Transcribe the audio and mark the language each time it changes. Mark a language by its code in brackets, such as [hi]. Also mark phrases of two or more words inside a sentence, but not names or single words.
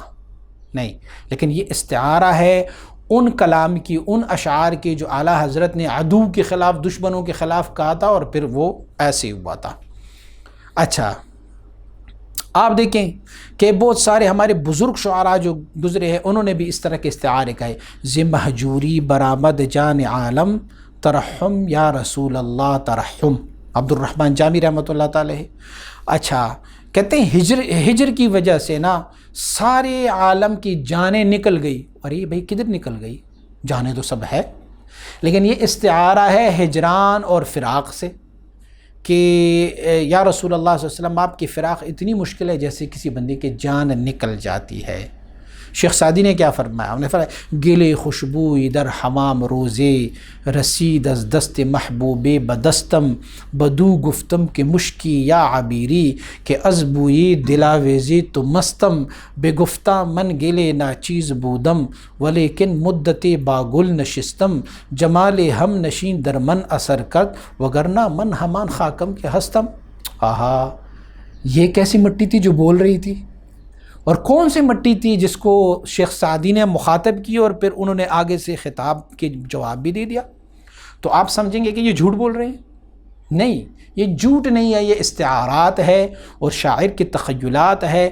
[ur] نہیں، لیکن یہ استعارہ ہے ان کلام کی، ان اشعار کی جو اعلیٰ حضرت نے عدو کے خلاف، دشمنوں کے خلاف کہا تھا، اور پھر وہ ایسے ہوا تھا۔ اچھا، آپ دیکھیں کہ بہت سارے ہمارے بزرگ شعراء جو گزرے ہیں انہوں نے بھی اس طرح کے استعارے کہے، [fa] ز مہجوری برآمد جان عالم ترحم [ar] یا رسول اللہ [fa] ترحم، عبد الرحمن جامی [ar] رحمۃ اللہ تعالی۔ [ur] اچھا کہتے ہیں ہجر کی وجہ سے نا سارے عالم کی جانیں نکل گئی۔ ارے بھائی کدھر نکل گئی؟ جانیں تو سب ہے، لیکن یہ استعارہ ہے ہجران اور فراق سے کہ [ar] یا رسول اللہ صلی اللہ علیہ وسلم [ur] آپ کی فراق اتنی مشکل ہے جیسے کسی بندے کی جان نکل جاتی ہے۔ شیخ سعدی نے کیا فرمایا؟ انہوں نے فرمایا [fa] گلے خوشبوئی در حمام روزے، رسید از دست محبوب بدستم، بدو گفتم کہ مشکی یا عبیری، کہ از بوئی دلاویزی تو مستم، بے گفتہ من گلے ناچیز بودم، ولیکن مدت باگل نشستم، جمال ہم نشین در من اثر کرد، وگرنہ من ہمان خاکم کے ہستم۔ [ur] آہا، یہ کیسی مٹی تھی جو بول رہی تھی، اور کون سی مٹی تھی جس کو شیخ سعدی نے مخاطب کی اور پھر انہوں نے آگے سے خطاب کے جواب بھی دے دیا؟ تو آپ سمجھیں گے کہ یہ جھوٹ بول رہے ہیں؟ نہیں، یہ جھوٹ نہیں ہے، یہ استعارات ہے اور شاعر کی تخیلات ہے۔